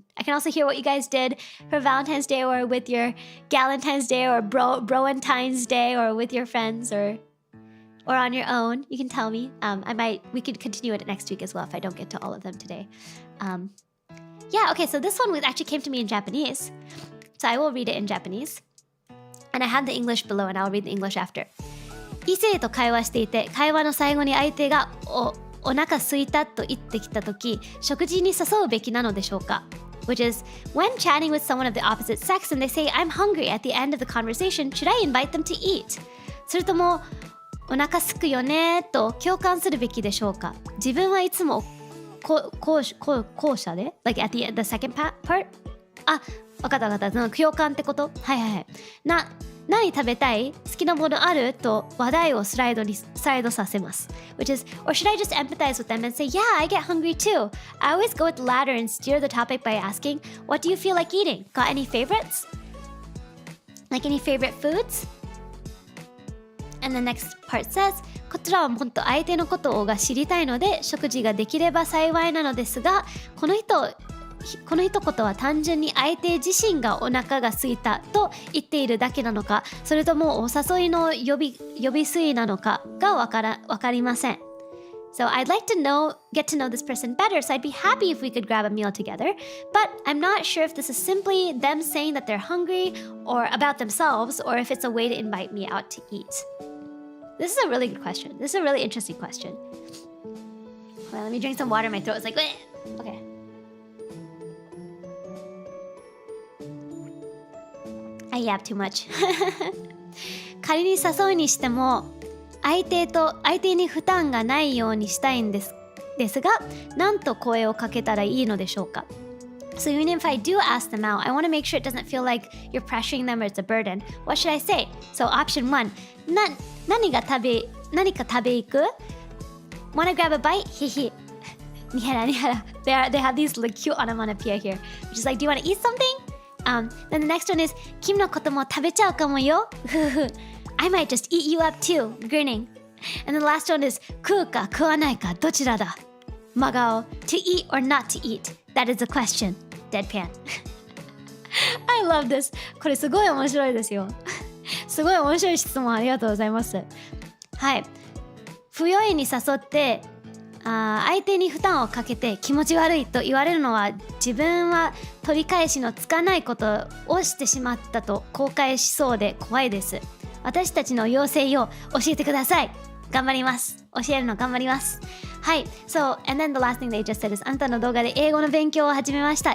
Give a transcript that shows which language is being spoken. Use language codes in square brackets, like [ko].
[en] And I can also hear what you guys did for Valentine's Day, or with your Galentine's Day, or Broentine's Day, or with your friends, or on your own. You can tell me. We could continue it next week as well if I don't get to all of them today. Yeah, okay, so this one actually came to me in Japanese. So I will read it in Japanese. And I have the English below, and I'll read the English after. [ja] 異性と会話していて、会話の最後に相手がお腹空いたと言ってきたとき、食事に誘うべきなのでしょうか? [en] Which is, when chatting with someone of the opposite sex and they say, I'm hungry at the end of the conversation, should I invite them to eat? [ja] それとも、お腹空くよねと共感するべきでしょうか? 自分はいつも後者で [en] Like at the second part? [ja] わかった共感ってこと？はい何食べたい？好きなものある？と話題をスライドさせます [en] Which is, or should I just empathize with them and say, yeah, I get hungry too. I always go with the latter and steer the topic by asking, what do you feel like eating? Got any favorites? Like any favorite foods? And the next part says [ja] こちらはもっと相手のことが知りたいので食事ができれば幸いなのですがこの一言は単純に相手自身がお腹が空いたと言っているだけなのかそれともお誘いの呼び水なのかがわかりません。 [en] So I'd like to get to know this person better, so I'd be happy if we could grab a meal together. But I'm not sure if this is simply them saying that they're hungry or about themselves, or if it's a way to invite me out to eat. This is a really good question. This is a really interesting question. Hold on, let me drink some water. My throat is like, bleh. Okay. I yap too much. [ja] 仮に誘うにしても相手に負担がないようにしたいんですが何と声をかけたらいいのでしょうか [en] So even if I do ask them out, I want to make sure it doesn't feel like you're pressuring them or it's a burden. What should I say? So option 1, [ja] 何か食べ行く [en] Wanna grab a bite? Hihi. Nihara. They have these like cute onomatopoeia here, which is like, do you want to eat something? Then the next one is, [ja] 君のことも食べちゃうかもよ. [en] I might just eat you up too, grinning. And the last one is, [ja] 食うか食わないかどちらだ? 真顔 [en] to eat or not to eat. That is a question. Deadpan. I love this. [ja] これすごい面白いですよ。すごい面白い質問ありがとうございます。はい。不用意に誘って相手に負担をかけて気持ち悪いと言われるのは自分は取り返しのつかないことをしてしまったと後悔しそうで怖いです。私たちの要請を教えてください。頑張ります。教えるの頑張ります。はい。 [en] So, and then the last thing they just said is [ja] あんたの動画で英語の勉強を始めました。